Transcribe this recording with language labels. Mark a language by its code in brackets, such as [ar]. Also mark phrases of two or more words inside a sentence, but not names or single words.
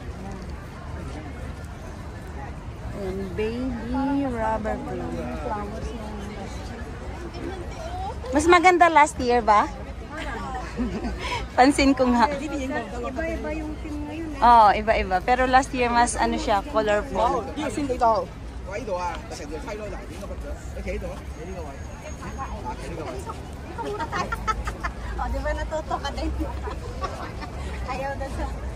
[en] Ayan, baby rubber flowers. [tl] Mas maganda last year ba? Pansin ko nga. Iba-iba yung team ngayon. Oo, iba-iba. Pero last year mas ano siya, colorful. [yue] 呢個先幾度？我喺度啊，就成條梯咯，嗱，呢個你企喺度啊，你呢個位，企呢個位。 [tl] O, di ba natuto ka din? Ayaw na sa...